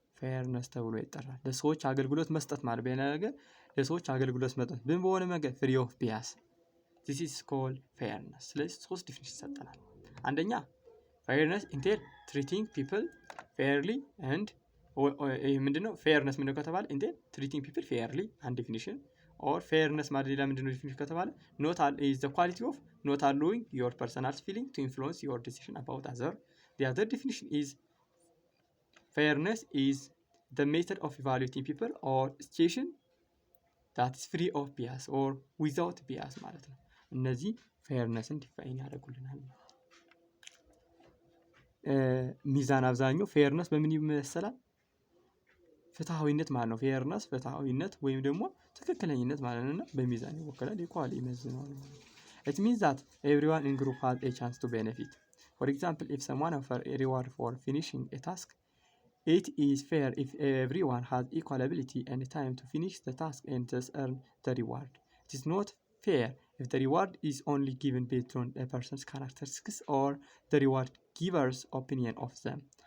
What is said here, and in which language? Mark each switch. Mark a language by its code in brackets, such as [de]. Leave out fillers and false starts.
[en] ፌርነስ ተብሎ ይጠራል። ለሰዎች አገልግሎት መስጠት ማለት በነገር ለሰዎች አገልግሎት መስጠት ምን በሆነ መንገድ ፍሪ ኦፍ ቢያስ this is called fairness። ስለዚህ ሶስት ዲፊኒሽን ይሰጠናል። አንደኛ fairness entails treating people fairly and ምንድነው ፌርነስ ምንድነው ከተባለ entails treating people fairly አንድ ዲፊኒሽን or fairness ማለት ሌላ ምንድነው ዲፊኒሽን ከተባለ not is the quality of not allowing your personal feeling to influence your decision about other. The other definition is fairness is the method of evaluating people or situation that is free of bias or without bias ማለት ነው። እነዚህ ፌርነስን ዲፋይን ያደርጉልናል። ሚዛን አብዛኛው ፌርነስ በምን ይመሰላል? [am] ፍትሃዊነት ማለት ነው። ፌርነስ ፍትሃዊነት ወይም ደግሞ ትክክለኝነት ማለት ነውና በሚዛን ይወከላል። ኢኳሊ ይመዝናል። It means that everyone in group has a chance to benefit. [en] For example, if someone offers a reward for finishing a task, it is fair if everyone has equal ability and time to finish the task and thus earn the reward. It is not fair if the reward is only given based on a person's characteristics or the reward giver's opinion of them.